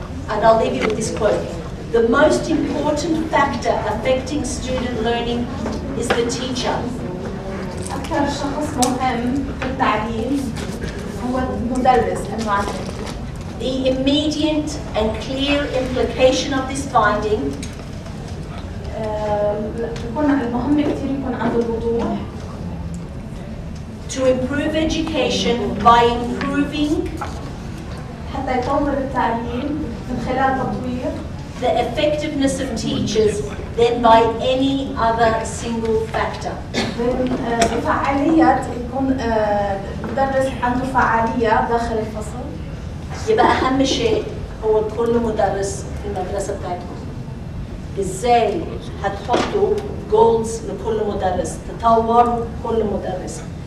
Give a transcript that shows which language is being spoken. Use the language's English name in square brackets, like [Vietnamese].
[English] And I'll leave you with this quote. The most important factor affecting student learning is the teacher. [Arabic] أكثر شخص مهم في التعليم هو المدرس، المعلم. [English] The immediate and clear implication of this finding [Arabic] بكون المهم كثير يكون عنده الوضوح [English] to improve education by improving [Arabic] حتى يطور التعليم من خلال تطوير [English] the effectiveness of teachers than by any other single factor. [Arabic] بفعالية يكون مدرس عنده فعالية داخل الفصل. يبقى أهم شيء هو كل مدرس في المدرسة بتاعتكم. إزاي هتحطوا goals لكل مدرس، تطور كل مدرس.